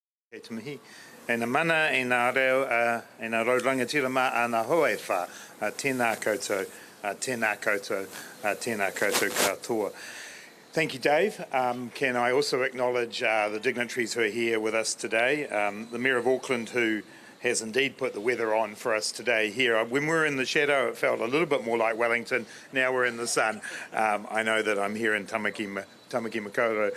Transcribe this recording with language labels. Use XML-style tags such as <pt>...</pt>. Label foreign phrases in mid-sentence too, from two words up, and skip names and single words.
<mi>Kei te mihi. E na mana, e nā reo, e nā raurangatira mā ana hoe wha, tēnā koutou, tēnā koutou, tēnā koutou katoa.</mi> <en>Thank you, Dave. Can I also acknowledge the dignitaries who are here with us today? The Mayor of Auckland, who has indeed put the weather on for us today here. When we were in the shadow, it felt a little bit more like Wellington. Now we're in the sun. I know that I'm here in Tamaki Makaurau.</en>